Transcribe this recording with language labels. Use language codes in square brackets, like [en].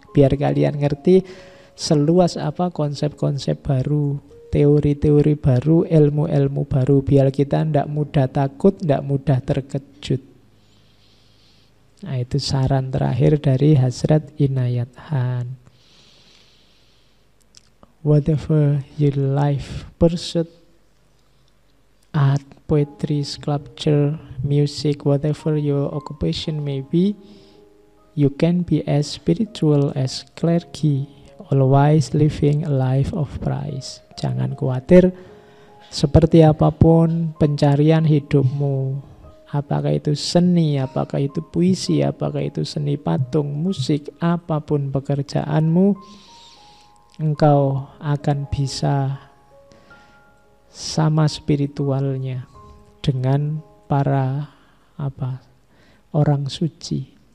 [id] Biar kalian ngerti seluas apa konsep-konsep baru, teori-teori baru, ilmu-ilmu baru, biar kita tidak mudah takut, tidak mudah terkejut. Nah itu saran terakhir dari Hazrat Inayat Khan. [en] Whatever your life pursuit, art, poetry, sculpture, music, whatever your occupation may be, you can be as spiritual as clergy, always living a life of praise. [id] Jangan khawatir, seperti apapun pencarian hidupmu, apakah itu seni, apakah itu puisi, apakah itu seni patung, musik, apapun pekerjaanmu, engkau akan bisa sama spiritualnya dengan para orang suci.